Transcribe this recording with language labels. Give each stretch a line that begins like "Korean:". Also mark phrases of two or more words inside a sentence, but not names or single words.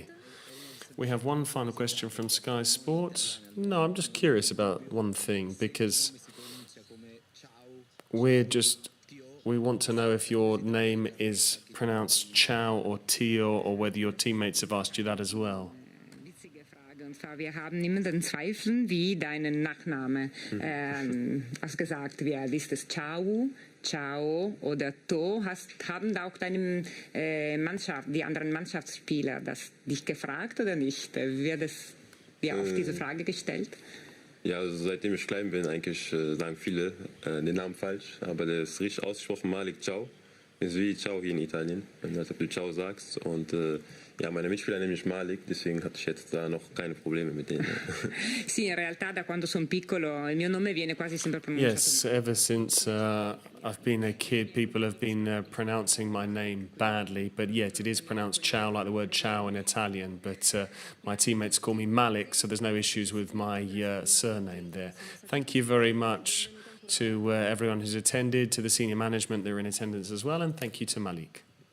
English: We have one final question from Sky Sports. No, I'm just curious about one thing, because we want to know if your name is pronounced Thiaw or Thiaw, or whether your teammates have asked you that as well.
German: Witzige Frage. Und zwar, wir haben immer den Zweifel, wie deinen Nachname gesagt wird. Ist es Thiaw, Thiaw oder To? Haben auch deine Mannschaft, die anderen Mannschaftsspieler, dich gefragt oder nicht? Wird es dir auf diese Frage gestellt? Ja, also seitdem ich klein bin, eigentlich sagen viele den Namen falsch, aber der ist richtig ausgesprochen, Malick Thiaw. Ist wie Ciao hier in Italien, als ob du Ciao sagst. Und ja, meine Mitspieler nennen mich Malick, deswegen hatte ich jetzt da noch keine Probleme mit denen.
Italian: Sì, in realtà da quando sono piccolo il mio nome viene quasi sempre pronunciato.
English: Yes, ever since I've been a kid, people have been pronouncing my name badly, but yet it is pronounced Ciao, like the word ciao in Italian. But my teammates call me Malick, so there's no issues with my surname there. Thank you very much to everyone who's attended, to the senior management that are in attendance as well, and thank you to Malick.